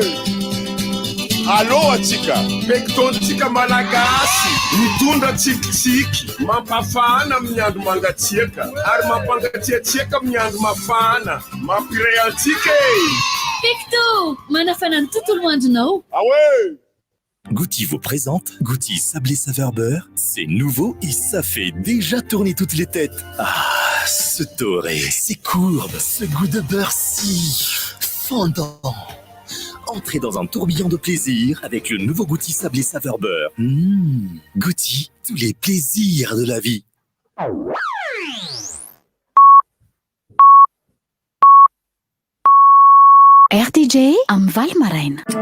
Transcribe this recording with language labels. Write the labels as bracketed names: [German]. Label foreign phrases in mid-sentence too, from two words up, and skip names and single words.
[Malagasy] Allo atsika, pektontsika malagasy, mitondra tsikitsiky, mampafana amin'ny andro mangatsiaka, ary mampangatsiatsiaka amin'ny andro mafana, mampiray antsika. Pecto, manafana ny tontolo andronao. Awe! [French] Goutti vous présente Goutti sablé saveur beurre. C'est nouveau et ça fait déjà tourner toutes les têtes. Ah, ce doré, ces courbes, ce goût de beurre si fondant. Entrez dans un tourbillon de plaisir avec le nouveau Goutti sablé saveur beurre. Goutti, tous les plaisirs de la vie. [Malagasy] RTJ amin'ny Val Maraina.